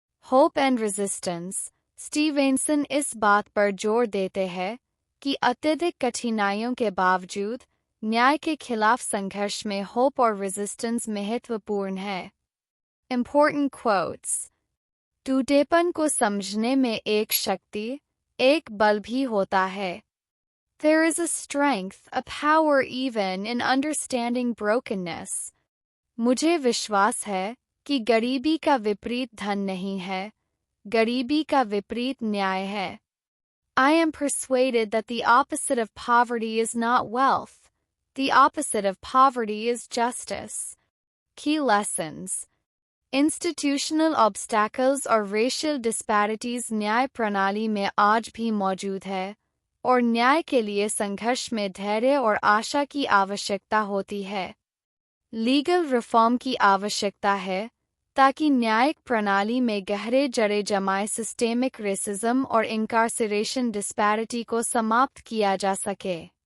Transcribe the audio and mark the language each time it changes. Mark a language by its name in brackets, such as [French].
[English] Hope and resistance. [Hindi] Stevenson इस बात पर जोर देते हैं कि अत्यधिक कठिनाइयों के बावजूद न्याय के खिलाफ संघर्ष में होप और रेजिस्टेंस महत्वपूर्ण है। [English] Important quotes. [Hindi] टूटेपन को समझने में एक शक्ति, एक बल भी होता है। [English] There is a strength, a power even in understanding brokenness. [Hindi] मुझे विश्वास है कि गरीबी का विपरीत धन नहीं है, गरीबी का विपरीत न्याय है। [English] I am persuaded that the opposite of poverty is not wealth. The opposite of poverty is justice. Key lessons. Institutional obstacles [Hindi] और [English] racial disparities [Hindi] न्याय प्रणाली में आज भी मौजूद है और न्याय के लिए संघर्ष में धैर्य और आशा की आवश्यकता होती है। लीगल रिफॉर्म की आवश्यकता है ताकि न्यायिक प्रणाली में गहरे जड़े जमाए सिस्टेमिक रेसिज्म और इनकार्सरेशन डिस्पैरिटी को समाप्त किया जा सके।